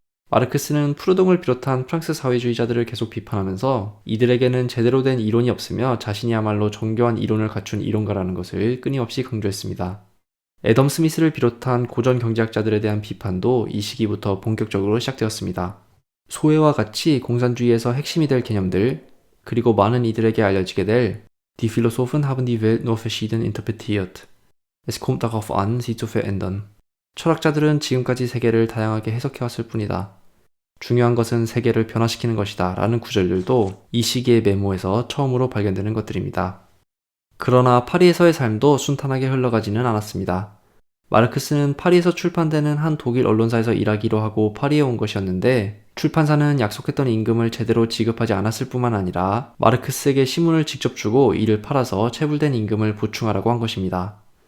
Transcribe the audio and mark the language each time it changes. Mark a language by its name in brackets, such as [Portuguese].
[Korean] 마르크스는 프루동을 비롯한 프랑스 사회주의자들을 계속 비판하면서 이들에게는 제대로 된 이론이 없으며 자신이야말로 정교한 이론을 갖춘 이론가라는 것을 끊임없이 강조했습니다. 애덤 스미스를 비롯한 고전 경제학자들에 대한 비판도 이 시기부터 본격적으로 시작되었습니다. 소외와 같이 공산주의에서 핵심이 될 개념들, 그리고 많은 이들에게 알려지게 될 [German] Die Philosophen haben die Welt nur verschieden interpretiert. Es kommt darauf an, sie zu verändern. [Korean] 철학자들은 지금까지 세계를 다양하게 해석해왔을 뿐이다. 중요한 것은 세계를 변화시키는 것이다 라는 구절들도 이 시기의 메모에서 처음으로 발견되는 것들입니다. 그러나 파리에서의 삶도 순탄하게 흘러가지는 않았습니다. 마르크스는 파리에서 출판되는 한 독일 언론사에서 일하기로 하고 파리에 온 것이었는데 출판사는 약속했던 임금을 제대로 지급하지 않았을 뿐만 아니라 마르크스에게 신문을 직접 주고 이를 팔아서 체불된 임금을 보충하라고 한 것입니다.